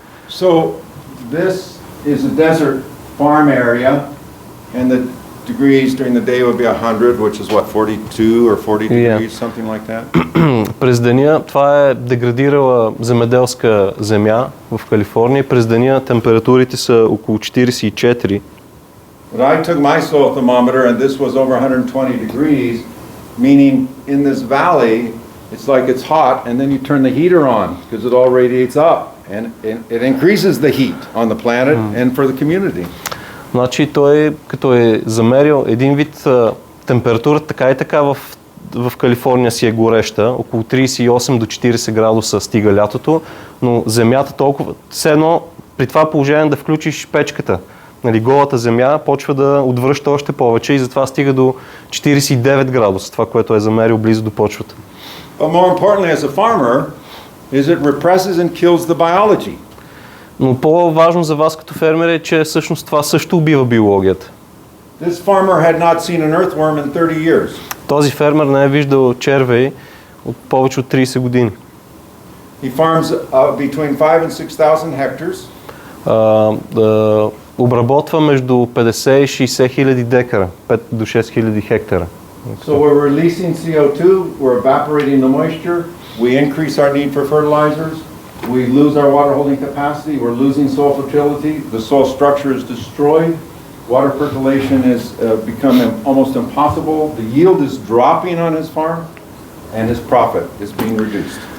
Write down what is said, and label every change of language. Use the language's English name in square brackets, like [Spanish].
[English] So, this is a desert farm area, and the degrees during the day would be 100, which is what, 42 or 40 degrees, something like that? [Bulgarian] През деня, това е деградирала земеделска земя в Калифорния. През деня температурите са около 44. [English] But I took my soil thermometer and this was over 120 degrees, meaning in this valley, it's like it's hot and then you turn the heater on because it all radiates up and it increases the heat on the planet and for the community. [Bulgarian] Значи той, като е замерил един вид температурата така и така в Калифорния си е гореща, около 38 до 40 градуса стига лятото, но земята толкова, все едно при това положение да включиш печката, нали, голата земя почва да отвръща още повече и затова стига до 49 градуса, това, което е замерил близо до почвата. [English] But more importantly, as a farmer, is it represses and kills the biology. [Bulgarian] Но по-важно за вас като фермер е, че всъщност това също убива биологията. [English] This farmer had not seen an earthworm in 30 years. [Bulgarian] Този фермер не е виждал червей от повече от 30 години. [English] He farms between 5 and 6,000 hectares. [Bulgarian] Обработва между 50 и 60 хиляди декара, 5 до 6 хиляди хектара. [English] So we're releasing CO2, we're evaporating the moisture, we increase our need for fertilizers, we lose our water holding capacity, we're losing soil fertility, the soil structure is destroyed, water percolation is becoming almost impossible, the yield is dropping on his farm, and his profit is being reduced.